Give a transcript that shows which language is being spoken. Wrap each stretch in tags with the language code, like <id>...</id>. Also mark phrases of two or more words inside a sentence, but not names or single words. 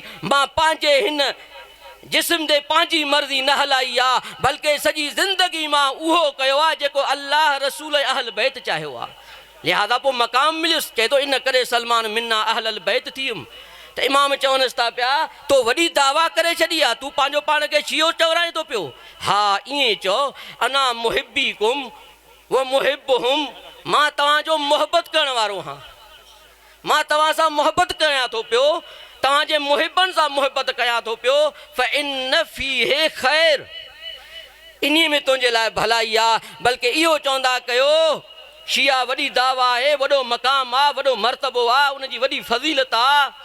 <sd>मां पंहिंजे हिन जिस्म ते पंहिंजी मर्ज़ी न हलाई आहे, बल्कि सॼी ज़िंदगी मां उहो कयो आहे जेको अल्लाह रसूल अहल बैत चाहियो आहे। लिहाज़ा पोइ मक़ाम मिलियुसि, चए थो इन करे</sd> <ar>سلمان منا أهل البيت</ar> <sd>थी वियुमि। त इमाम चवनिसि था पिया, तो वॾी दावा करे छॾी आहे, तूं पंहिंजो पाण खे शियो चवराए थो पियो? हा ईअं चओ,</sd> <ar>أنا محبي كم و محبهم,</ar> <sd>मां तव्हांजो मोहबत करण वारो हां, मां तव्हां सां मोहबत कयां थो पियो, तव्हांजे मुहिबनि सां मोहबत कयां थो पियो।</sd> <ar>فإن فيه خير,</ar> <sd>इन में तुंहिंजे लाइ भलाई आहे। बल्कि इहो चवंदा कयो, शिया वॾी दावा आहे, वॾो मक़ाम आहे, वॾो मर्तबो आहे, उनजी वॾी फ़ज़ीलत आहे।</sd>